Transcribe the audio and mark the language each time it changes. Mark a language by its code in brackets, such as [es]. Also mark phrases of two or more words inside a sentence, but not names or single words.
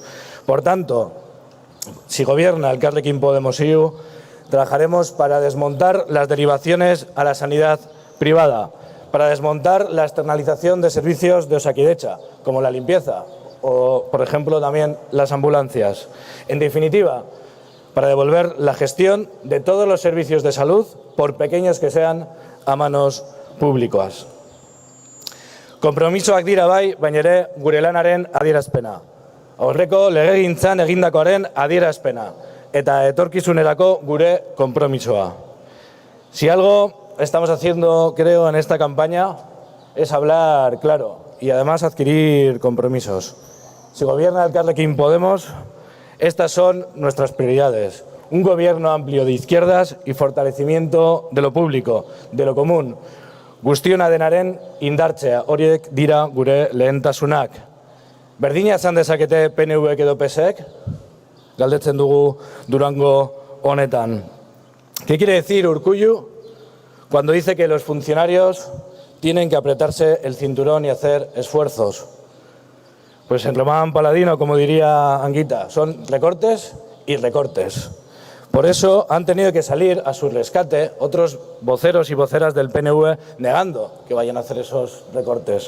[es] Por tanto, si gobierna Elkarrekin Podemos IU, trabajaremos para desmontar las derivaciones a la sanidad privada, para desmontar la externalización de servicios de Osakidetza, como la limpieza o, por ejemplo, también las ambulancias. En definitiva, para devolver la gestión de todos los servicios de salud, por pequeños que sean, a manos públicas. [eu] Konpromisoak dira bai, baina ere gure lanaren adierazpena. Aurreko legegintzan egindakoaren adierazpena eta etorkizunerako gure konpromisoa. [es] Si algo estamos haciendo, creo, en esta campaña es hablar claro y además adquirir compromisos. Si gobierna Elkarrekin Podemos, estas son nuestras prioridades. Un gobierno amplio de izquierdas y fortalecimiento de lo público, de lo común. [eu] Guztiona denaren indartzea, horiek dira gure lehentasunak. Berdina izan dezakete PNVek edo PSek? Galdetzen dugu Durango honetan. [es] ¿Qué quiere decir Urkullu cuando dice que los funcionarios tienen que apretarse el cinturón y hacer esfuerzos? Pues en Román Paladino, como diría Anguita, son recortes y recortes. Por eso han tenido que salir a su rescate otros voceros y voceras del PNV negando que vayan a hacer esos recortes.